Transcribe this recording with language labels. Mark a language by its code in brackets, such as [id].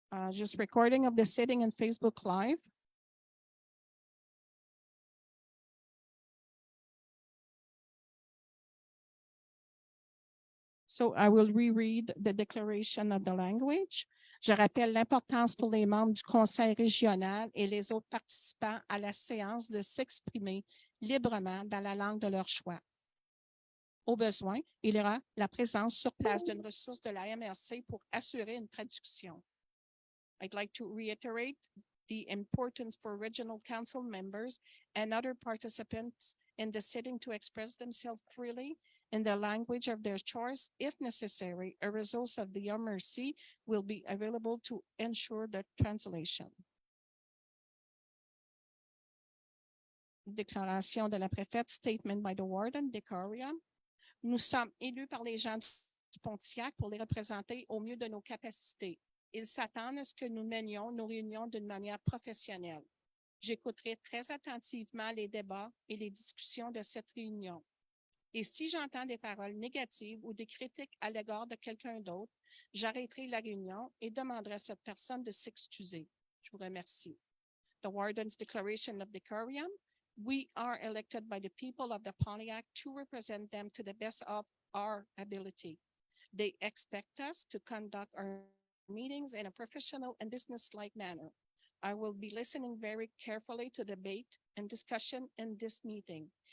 [en] Just recording of the sitting in Facebook Live. So I will reread the declaration of the language. [fr] Je rappelle l'importance pour les membres du conseil régional et les autres participants à la séance de s'exprimer librement dans la langue de leur choix. Au besoin, il y aura la présence sur place d'une ressource de la MRC pour assurer une traduction. [en] I'd like to reiterate the importance for regional council members and other participants in the sitting to express themselves freely in the language of their choice. If necessary, a resource of the MRC will be available to ensure the translation. [fr] Déclaration de la préfète, [en] statement by the warden, Decorium. [fr] Nous sommes élus par les gens du Pontiac pour les représenter au mieux de nos capacités. Ils s'attendent à ce que nous menions nos réunions d'une manière professionnelle. J'écouterai très attentivement les débats et les discussions de cette réunion. Et si j'entends des paroles négatives ou des critiques à l'égard de quelqu'un d'autre, j'arrêterai la réunion et demanderai à cette personne de s'excuser. Je vous remercie. [en] The Warden's Declaration of Decorum. We are elected by the people of the Pontiac to represent them to the best of our ability. They expect us to conduct our meetings in a professional and business-like manner. I will be listening very carefully to debate and discussion in this meeting.